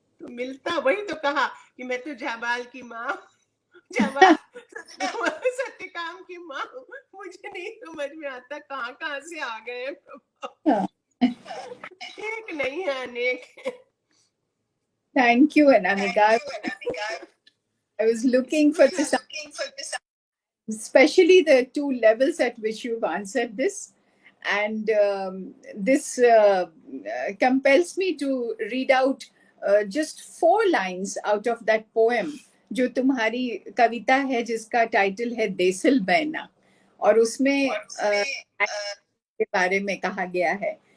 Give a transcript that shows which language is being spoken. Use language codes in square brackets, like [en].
[hi] तो मिलता, वही तो कहा कि मैं तो जाबाल की माँ, सत्यकाम की माँ, मुझे नहीं समझ में आता कहाँ से आ गए एक नहीं है, अनेक है। [en] Thank you, Anamika. I was looking for this, especially the two levels at which you've answered this. And this compels me to read out just 4 lines out of that poem, [hi] जो तुम्हारी कविता है जिसका टाइटल है देसिल बैना, और उसमें के बारे में कहा गया है।